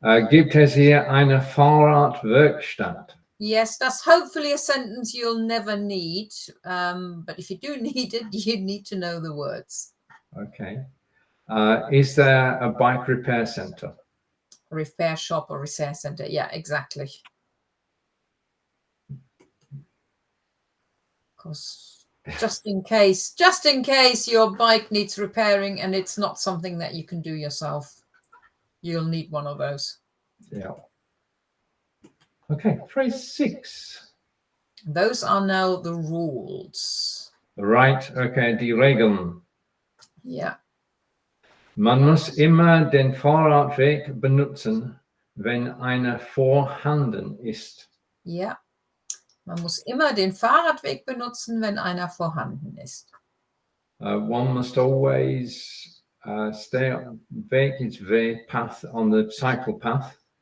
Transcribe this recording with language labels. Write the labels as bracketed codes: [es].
[de] Gibt es hier eine Fahrradwerkstatt? [en] Yes, that's hopefully a sentence you'll never need. But if you do need it, you need to know the words. Okay. Is there a bike repair center? Repair shop or repair center. Yeah, exactly. Because just in case your bike needs repairing and it's not something that you can do yourself, you'll need one of those. Yeah. Okay, phrase 6. Those are now the rules. Right, okay, [de] die Regeln. [en] Yeah. [de] Man muss immer den Fahrradweg benutzen, wenn einer vorhanden ist. Ja. Man muss immer den Fahrradweg benutzen, wenn einer vorhanden ist. [en] One must always stay on Weg is Weg, path on the cycle path.